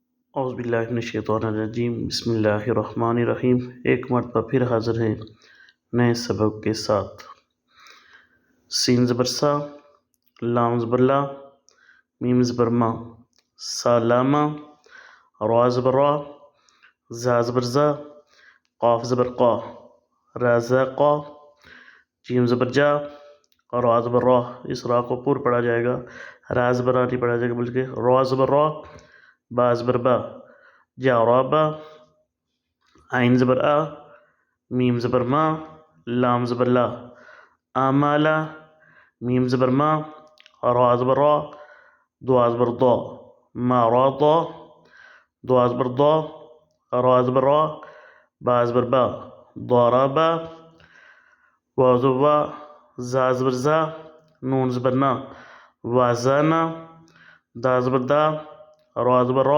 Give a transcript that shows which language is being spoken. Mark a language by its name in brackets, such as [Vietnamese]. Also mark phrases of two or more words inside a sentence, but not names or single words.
[Arabic] اعوذ باللہ من الشیطان الرجیم، بسم اللہ الرحمن الرحیم۔ [Urdu] ایک مرتبہ پھر حاضر ہیں نئے سبق کے ساتھ۔ سین زبر سا، لام زبر لا، میم زبر ما، سالامہ، را زبر را، زا زبر زا، قاف زبر قا، را زا قا، جیم زبر جا، را زبر را۔ اس را کو پور پڑھا جائے گا، را زبر را نہیں پڑھا جائے گا بلکہ را زبر را، با زبر با، جارابا، عین زبر آ، میم زبر ما، لام زبر لا، آمالا، میم زبر ما، را زبر را، دوا زبر ضا، ما را ضا، دوا زبر ضا، را زبر را، با زبر با، ضاربا، واو زبر وا، زا زبر زا، نون زبر نا، وازانا، دا زبر دا، را زبر را،